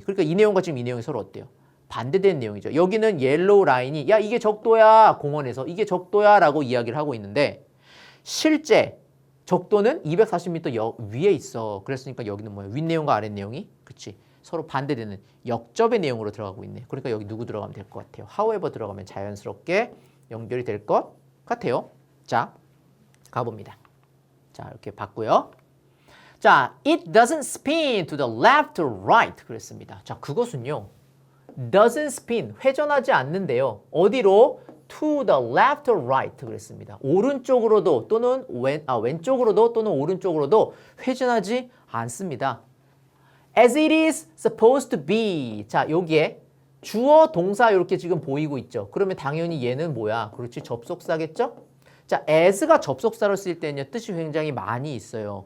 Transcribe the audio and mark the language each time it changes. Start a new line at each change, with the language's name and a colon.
Korean: 그러니까 이 내용과 지금 이 내용이 서로 어때요? 반대되는 내용이죠. 여기는 옐로우 라인이 야 이게 적도야 공원에서 이게 적도야 라고 이야기를 하고 있는데 실제 적도는 240m 위에 있어. 그랬으니까 여기는 뭐야? 윗내용과 아랫내용이 그치? 서로 반대되는 역접의 내용으로 들어가고 있네. 그러니까 여기 누구 들어가면 될 것 같아요? however 들어가면 자연스럽게 연결이 될 것 같아요. 자, 가봅니다. 자, 이렇게 봤고요. 자,
English: it doesn't spin to the left or right
Korean: 그랬습니다. 자, 그것은요.
English: doesn't spin,
Korean: 회전하지 않는데요. 어디로?
English: to the left or right
Korean: 그랬습니다. 오른쪽으로도 또는 왼쪽으로도 또는 오른쪽으로도 회전하지 않습니다.
English: as it is supposed to be.
Korean: 자, 여기에 주어, 동사 이렇게 지금 보이고 있죠. 그러면 당연히 얘는 뭐야? 그렇지, 접속사겠죠? 자, as가 접속사로 쓸 때는요, 뜻이 굉장히 많이 있어요.